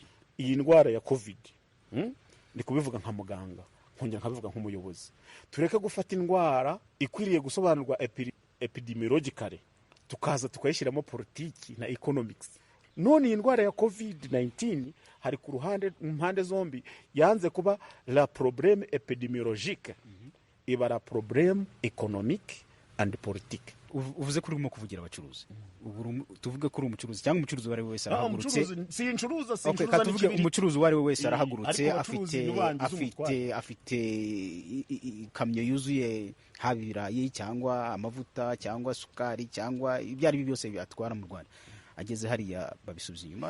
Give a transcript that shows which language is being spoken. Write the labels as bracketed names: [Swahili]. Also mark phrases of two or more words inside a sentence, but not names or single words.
[Kinyarwanda] Iyi ndwara ya covid ndi kubivuga nka muganga, nkongera nkabivuga nk'umuyobozi, tureke gufata indwara ikwiriye gusobanurwa epidemiologically tukaza tukayishyiramo politiki na economics. None iyi ndwara ya covid-19 hari ku ruhande impande zombi yanze kuba [French] la problème epidemiologique, [Kinyarwanda] iba [French] la problème économique and politique. [Kinyarwanda] Uvuze kuri urimo kuvugira abacuruzi, tuvuge kuri umucuruzi cyangwa umucuruzi wari wese arahagurutse. Tuvuge umucuruzi wari wese arahagurutse, afite kamyo yuzuye haba ibirayi cyangwa amavuta cyangwa sukari cyangwa ibyo ari byo byose byatwara mu Rwanda, ageze hariya babisubiza inyuma.